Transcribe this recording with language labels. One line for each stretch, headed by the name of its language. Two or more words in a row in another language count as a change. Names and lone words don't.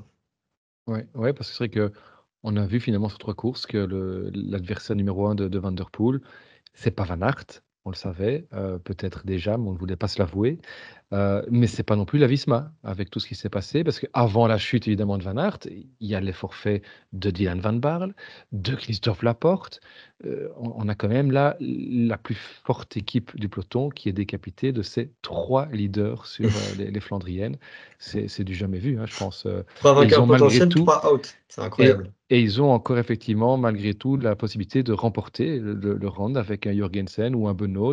French: Ouais, ouais, parce que c'est vrai qu'on a vu finalement sur 3 courses que l'adversaire numéro 1 de Van der Poel, c'est pas Van Aert, on le savait, peut-être déjà, mais on ne voulait pas se l'avouer. Mais c'est pas non plus la Visma, avec tout ce qui s'est passé, parce qu'avant la chute évidemment de Van Aert, il y a les forfaits de Dylan van Baarle, de Christophe Laporte. On a quand même là la plus forte équipe du peloton qui est décapitée de ses 3 leaders sur, les Flandriennes. C'est du jamais vu, hein, je pense, 3 et ils vainqueurs ont malgré potentiels, tout 3 out, c'est et incroyable. Et ils ont encore effectivement, malgré tout, la possibilité de remporter le round avec un Jorgensen ou un Benoît.